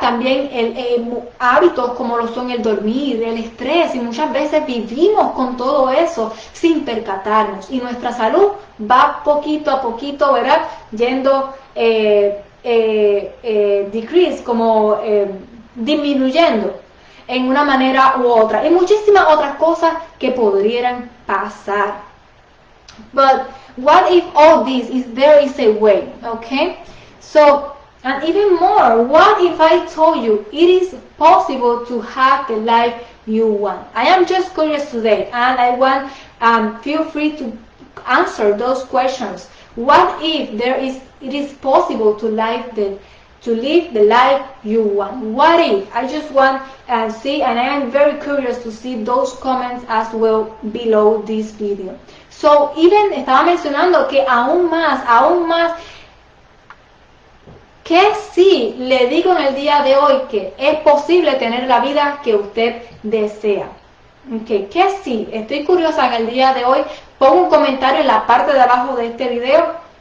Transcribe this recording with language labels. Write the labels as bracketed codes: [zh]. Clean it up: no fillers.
[es] También hábitos como lo son el dormir, el estrés, y muchas veces vivimos con todo eso sin percatarnos. Y nuestra salud va poquito a poquito, ¿verdad? Yendo decrease, como disminuyendo en una manera u otra. Y muchísimas otras cosas que podrían pasar. [en] But what if all this there is a way, okay? So, and even more, what if I told you it is possible to have the life you want? I am just curious today, and I want feel free to answer those questions. What if it is possible to live the life you want? What if? I just want to see, and I am very curious to see those comments as well below this video. So, even [es] estaba mencionando que aún más, que sí le digo en el día de hoy que es posible tener la vida que usted desea. Okay, que sí, estoy curiosa en el día de hoy. Pongo un comentario en la parte de abajo de este video.